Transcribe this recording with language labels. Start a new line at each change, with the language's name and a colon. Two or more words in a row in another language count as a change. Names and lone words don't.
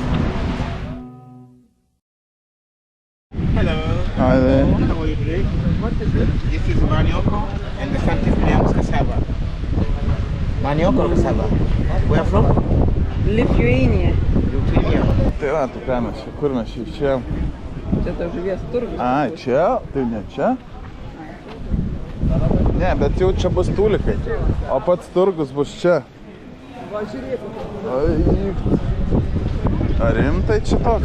English: Hello. Hi there. How are you today? What is it? This is manioco and the Santis Williams cassava. Manioco or cassava? Where from? Lithuania. Lithuania.
Lithuanian: Tai va, tu ką mes čia, kur mes čia išėjom? Čia ta žuvies turgus. Ai, čia? Tai ne čia? Ne, bet jau čia bus tūlikai, o pats turgus bus čia. Va, žiūrėk. Ar rimtai čia toks?